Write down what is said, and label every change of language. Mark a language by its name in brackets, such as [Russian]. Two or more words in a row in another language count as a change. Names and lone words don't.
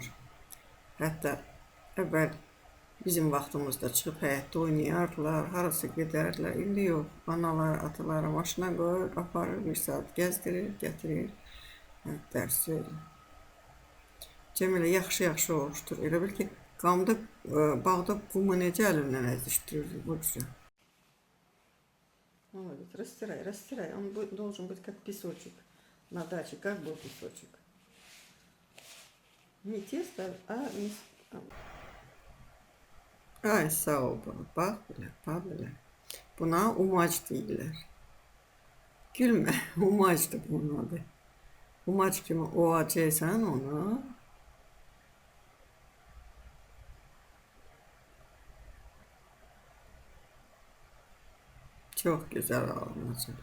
[Azerbaijani] Hətta əvvəl bizim vaxtımızda çıxıb həyətdə oynayardılar, harası gedərlər. İndi yox, analar, ataları maşına qoyur, aparır, bir saat gəzdirir, gətirir, dərs verir. Cəmilə yaxşı-yaxşı olmuşdur. Elə bil ki, qamda, bağda qumu necə əlindən əzişdirirdi bu cürə. [Russian] Молодец, растирай, растирай. Он должен быть как песочек на даче. Как был песочек? Не тесто, а [Azerbaijani] Ay, sağ ol bana. Bax belə, bax belə. Buna umac deyirlər. Gülmə, umacdır bunun adı. Umac kimi ovacaqsan onu. Çox gözəl alınacaq.